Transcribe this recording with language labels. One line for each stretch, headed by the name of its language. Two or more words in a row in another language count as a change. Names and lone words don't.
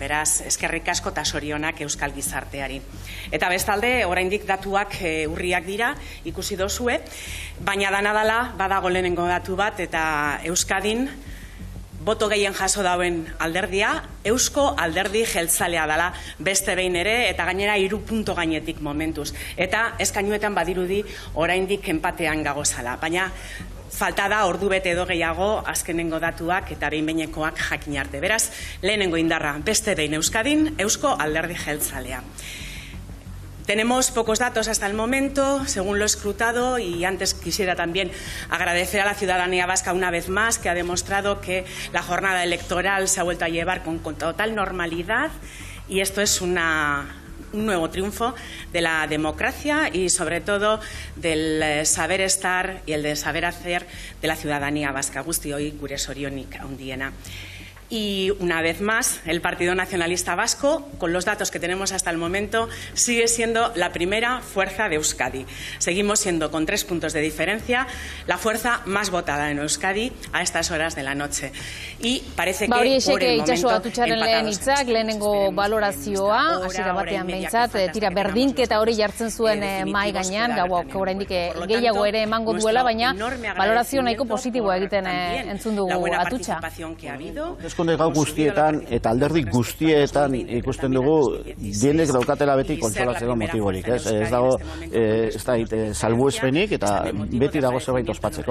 Basque: Beraz, eskerrik asko eta zorionak Euskal Gizarteari. Eta bestalde, oraindik datuak urriak dira, ikusi dozue, baina danadala badago lehenengo datu bat eta Euskadin boto gehien jaso dauen alderdia, Eusko Alderdi Jeltzalea dela beste behin ere, eta gainera 3 punto gainetik momentuz. Eta eskainuetan badirudi oraindik enpatean gagozala. Baina falta da ordu bete edo gehiago azkenengo datuak eta behin-behinekoak jakin arte. Beraz, lehenengo indarra beste behin Euskadin, Eusko Alderdi Jeltzalea.
Spanish: Tenemos pocos datos hasta el momento, según lo escrutado, y antes quisiera también agradecer a la ciudadanía vasca una vez más, que ha demostrado que la jornada electoral se ha vuelto a llevar con total normalidad, y esto es un nuevo triunfo de la democracia y sobre todo del saber estar y el de saber hacer de la ciudadanía vasca.
Basque: Guztioi gure zorionik handiena.
Spanish: Y una vez más, el Partido Nacionalista Vasco, con los datos que tenemos hasta el momento, sigue siendo la primera fuerza de Euskadi. Seguimos siendo, con 3 puntos de diferencia, la fuerza más votada en Euskadi a estas horas de la noche. Y parece que por el momento empatados.
Basque: Lehenengo valorazioa, hasiera batean behintzat, tira berdinketa hori jartzen zuen mahai gainean, gauak oraindik gehiago ere emango duela, baina valorazio nahiko positiboa egiten entzun dugu atutxa. Hauteskunde gau guztietan eta alderdi guztietan ikusten dugu dienek daukatela beti kontsolatzeko motiborik, ez dago salbuespenik eta beti dago zerbait ospatzeko.